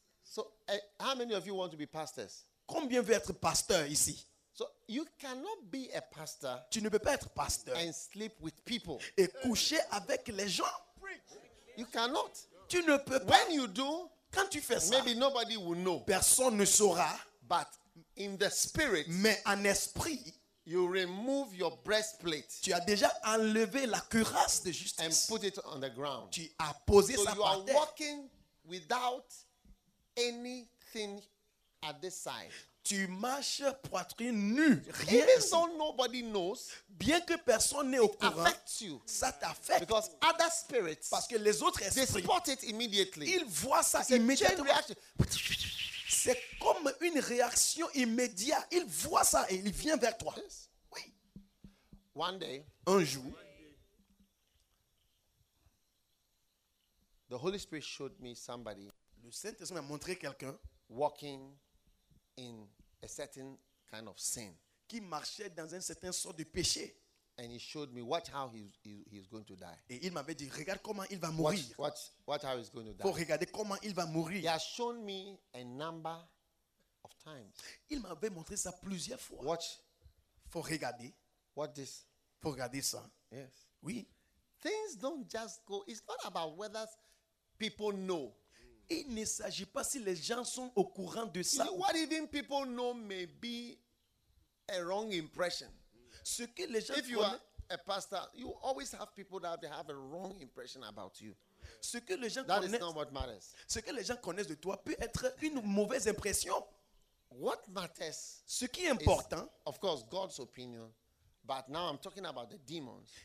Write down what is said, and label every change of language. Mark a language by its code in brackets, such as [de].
[en] So, how many of you want to be pastors? [fr] Combien veut être pasteur ici? [en] So, you cannot be a pastor. [fr] Tu ne peux pas être pasteur. [en] And sleep with people. [fr] Et coucher avec les gens. [en] You cannot. [fr] Tu ne peux pas. [en] When you do. [fr] Quand tu fais ça, [en] maybe nobody will know. [fr] Personne ne saura. [en] But in the spirit, [fr] mais en esprit, [en] you remove your breastplate. [fr] Tu as déjà enlevé la cuirasse de justice. [en] And put it on the ground. [fr] Tu as posé [en] so [fr] ça par terre. [en] So you are walking without anything at this side. [fr] Tu marches poitrine nue, rien. [en] Even though nobody knows, [fr] bien que personne n'est au courant, [en] you, [fr] ça t'affecte. [en] Because other spirits, [fr] parce que les autres esprits, [en] they spot it immediately. [fr] Ils voient ça c'est immédiatement. C'est comme une réaction immédiate. Ils voient ça et ils viennent vers toi. [en] Yes. [fr] Oui. [en] One day, [fr] un jour, [en] the Holy Spirit showed me somebody. [fr] Le Saint-Esprit m'a montré quelqu'un [en] walking in a certain kind of sin. [fr] Qui marchait dans un certain sort de péché. [en] And he showed me watch how he's going to die. [fr] Et il m'avait dit regarde comment il va mourir. [en] Watch how he's going to die. [fr] Pour regarder comment il va mourir. [en] He has shown me a number of times. [fr] Il m'avait montré ça plusieurs fois. [en] Watch [fr] for regarder. [en] What this? [fr] Pour regarder ça. [en] Yes. [fr] Oui. [en] Things don't just go. It's not about whether people know. [fr] Il ne s'agit pas si les gens sont au courant de ça. [en] What even people know may be a wrong impression. [fr] Ce que les gens [en] if you are a pastor, you always have people that have a wrong impression about you. [fr] Ce que les gens [en] that is not what matters. [fr] Ce que les gens connaissent de toi peut être une mauvaise impression. [en] What matters? [fr] Ce qui est important, [en] is, of course, God's opinion. But now I'm talking about the demons.